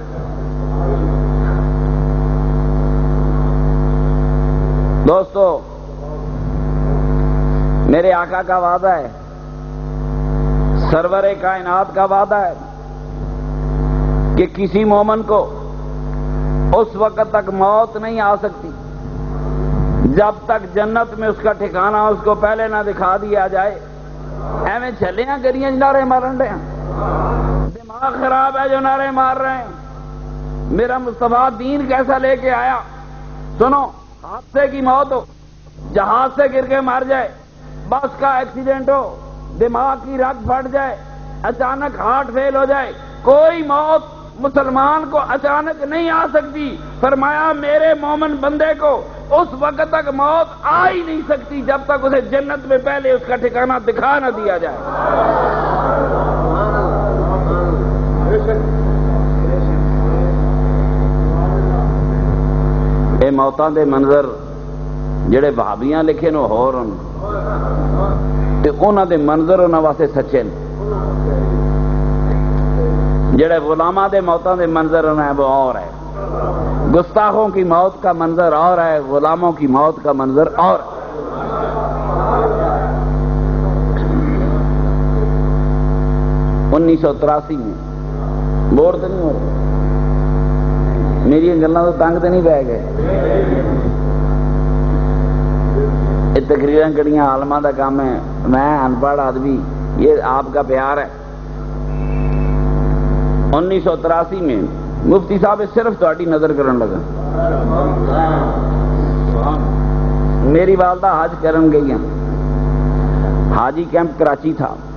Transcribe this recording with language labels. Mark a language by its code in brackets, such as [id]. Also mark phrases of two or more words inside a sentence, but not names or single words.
[ur] دوستو میرے آقا کا وعدہ ہے، سرور کائنات کا وعدہ ہے کہ کسی مومن کو اس وقت تک موت نہیں آ سکتی جب تک جنت میں اس کا ٹھکانہ اس کو پہلے نہ دکھا دیا جائے. [pa] ایویں چھلیاں کریاں نعرے مارن رہے ہیں. [ur] دماغ خراب ہے جو نعرے مار رہے ہیں. میرا مصطفیٰ دین کیسا لے کے آیا. سنو، حادثے کی موت ہو، جہاز سے گر کے مر جائے، بس کا ایکسیڈنٹ ہو، دماغ کی رگ پھٹ جائے، اچانک ہارٹ فیل ہو جائے، کوئی موت مسلمان کو اچانک نہیں آ سکتی. فرمایا میرے مومن بندے کو اس وقت تک موت آ ہی نہیں سکتی جب تک اسے جنت میں پہلے اس کا ٹھکانہ دکھا نہ دیا جائے. [pa] اے موتاں دے منظر جڑے بھابیاں لکھے نو ہور ہن تے انہاں دے منظر انہاں واسطے سچے نے. جڑے غلاماں دے موتاں دے منظر ہیں وہ اور ہے. [ur] گستاخوں کی موت کا منظر اور ہے، غلاموں کی موت کا منظر اور ہے. 1983 میں بور تو نہیں ہو رہے؟ [pa] میری گلاں تو تنگ تو نہیں پی گئے؟ یہ تقریراں کڑیاں عالماں دا کام ہے. [ur] میں ان پڑھ آدمی، یہ آپ کا پیار ہے. [pa] 1983 میں مفتی صاحب صرف تہاڈی نظر کرن لگا. میری والدہ حج کرن گئی ہیں. [ur] حاجی کیمپ کراچی تھا.